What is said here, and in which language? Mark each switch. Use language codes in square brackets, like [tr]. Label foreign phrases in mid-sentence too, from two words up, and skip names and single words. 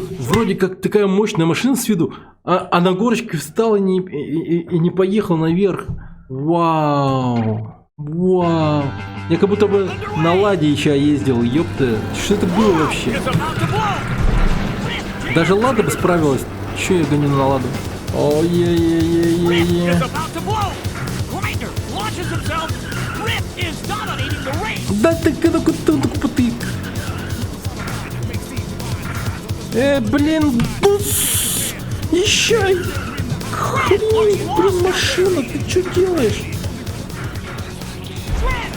[ru] Вроде как такая мощная машина с виду, а на горочке встал и не поехал наверх. Вау. Вау. Я как будто бы на Ладе еще ездил, ёпта. Что это было вообще? Даже Лада бы справилась. Че я гоню на Ладу? Ой-е-е-е-е-е. Да ты потык. Блин, бус. Езжай. Блин, машина, ты что делаешь?